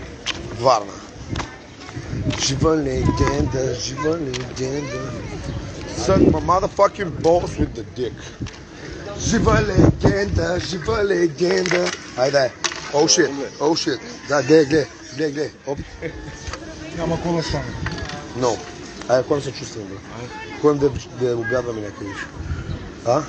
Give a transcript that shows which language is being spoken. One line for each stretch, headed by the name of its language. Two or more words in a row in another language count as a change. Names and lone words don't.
Bulgarian: Варна. Жива легенда, жива легенда.
English: suck my motherfucking balls with the dick.
Bulgarian: Жива легенда. Айде.
English: Oh shit.
Bulgarian: Да, гледай. Оп. Няма какво да стане. No. Айде, кой се чувствам, бе? Ходим да обядваме някъде. А?